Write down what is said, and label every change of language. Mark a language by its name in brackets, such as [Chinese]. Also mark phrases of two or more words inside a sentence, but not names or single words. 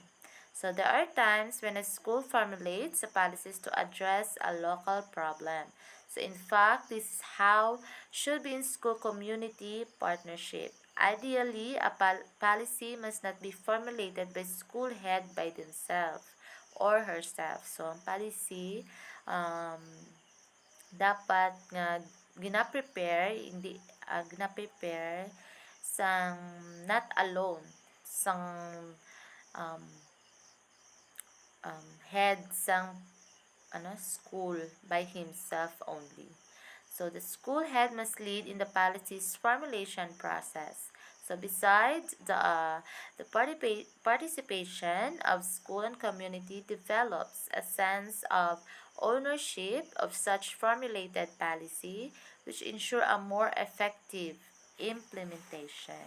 [English] So there are times when a school formulates a policies to address a local problem. So in fact, this is how should be in school community partnership. Ideally, a policy must not be formulated by school head by themselves or herself. So, [Hiligaynon] ang policy, um, dapat nga gina-prepare, hindi, gina-prepare sang [English] not alone, [Hiligaynon] sang um, head sang school [English] by himself only. So the school head must lead in the policy's formulation process. So besides the participation of school and community develops a sense of ownership of such formulated policy, which ensure a more effective implementation.